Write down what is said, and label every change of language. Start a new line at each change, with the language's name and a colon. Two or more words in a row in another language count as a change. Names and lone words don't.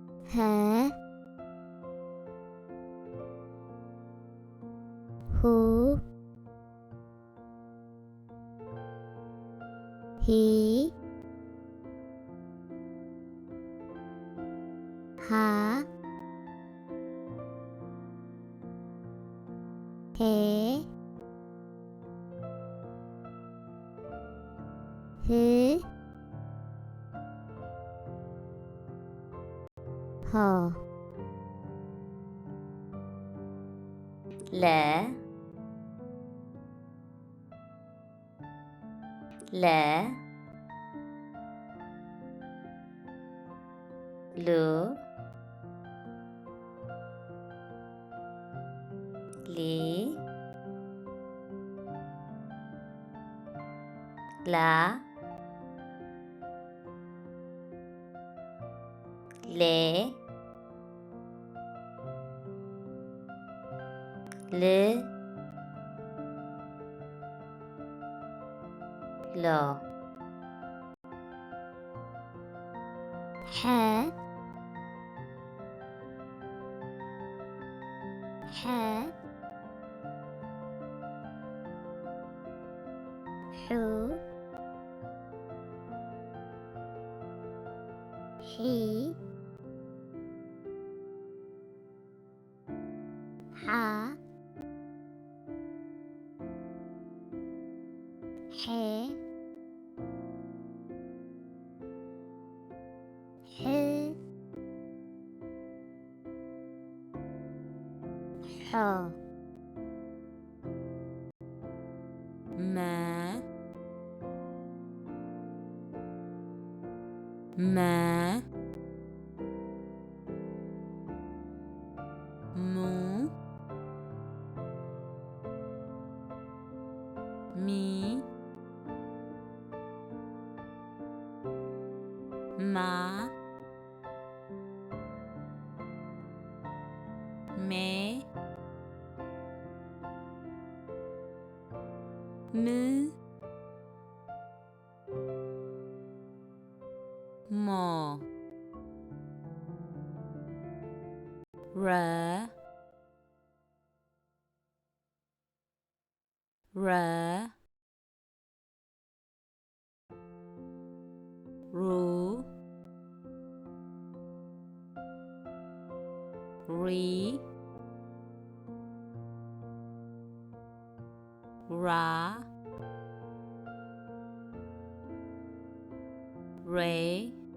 Korean: 해 후 히 하 해 흐 허
Arabic: لا لا لو لي لا لي ل لا
Korean: 해 해 후 히 하 해 흐 허
Arabic: ما ما مو مي ما مي م مو را را رو ري را ray